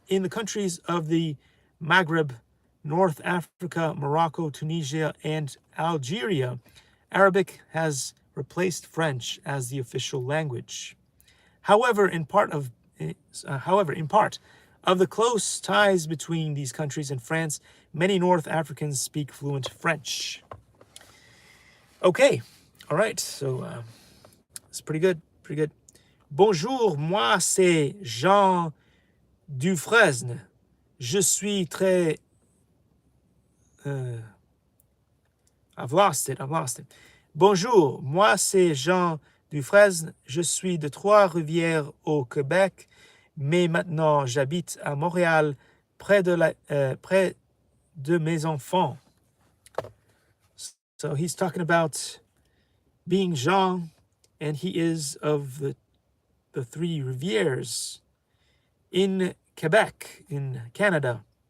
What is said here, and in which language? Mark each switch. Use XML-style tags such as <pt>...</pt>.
<en>In the countries of the Maghreb, North Africa, Morocco, Tunisia, and Algeria, Arabic has replaced French as the official language. However, in part of the close ties between these countries and France, many North Africans speak fluent French. Okay, all right, so it's pretty good, pretty good.</en> <fr>Bonjour, moi c'est Jean Dufresne. Je suis très...</fr> <en>I've lost it.</en> <fr>Bonjour, moi c'est Jean Dufresne. Je suis de Trois-Rivières au Québec, mais maintenant j'habite à Montréal près de mes enfants.</fr> <en>So he's talking about being Jean, and he is of the Three Rivières in Quebec, in Canada.</en>